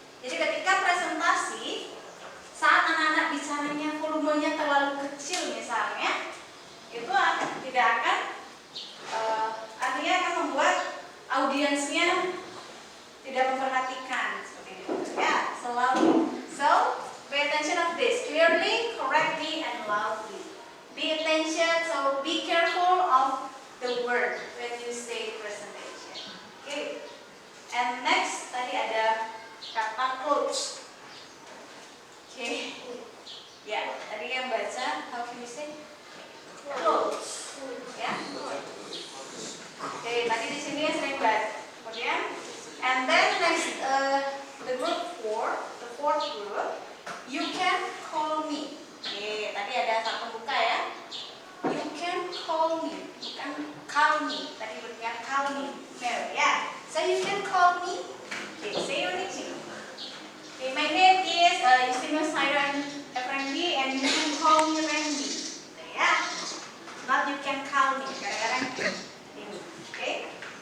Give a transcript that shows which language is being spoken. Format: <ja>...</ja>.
<id>Jadi ketika presentasi, saat anak-anak bicaranya volumenya terlalu kecil misalnya, itu tidak akan artinya akan membuat audiensnya tidak memperhatikan seperti itu ya.</id> <en>So loudly. So pay attention of this clearly, correctly, and loudly. Be attention, so be careful of the word when you say presentation. Okay. And next</en> <id>tadi ada kata</id> <en>clothes. Okay.</en> <id>Ya, tadi yang baca,</id> <en>how can you say?</en> <id>Clothes. Ya. Oke, tadi di sini sering baca. Kemudian,</id> <en>and then next the group 4, the fourth group, you can call me.</en> <id>Oke, tadi ada kata pembuka ya.</id> <en>You can call me,</en> <id>bukan</id> <en>call me.</en> <id>Tadi berarti</id> <en>call me. No, ya. So you can call me. Okay, say your name. Okay, my name is Justinus Hyran Effendi, and you can call me Randy. Ya. Not you can call me.</en> <id>Kadang-kadang ini.</id> <en>Okay.</en>